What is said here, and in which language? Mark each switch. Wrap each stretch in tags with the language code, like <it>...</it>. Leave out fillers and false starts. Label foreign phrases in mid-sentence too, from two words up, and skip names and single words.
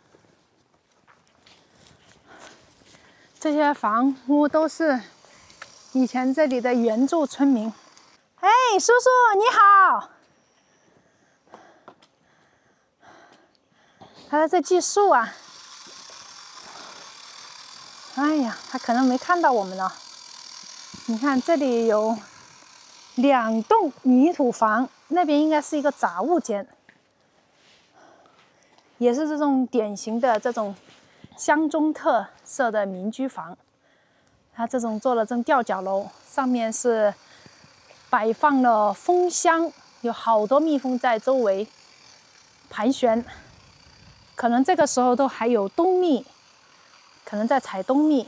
<zh>這些房屋都是以前這裡的原住村民。哎，叔叔你好！他在這計數啊。哎呀，他可能沒看到我們了。你看這裡有2棟泥土房，那邊應該是一個雜物間，也是這種典型的這種鄉中特色的民居房。它這種做了這種吊腳樓，上面是擺放了蜂箱，有好多蜜蜂在周圍盤旋，可能這個時候都還有冬蜜，可能在採冬蜜。</zh>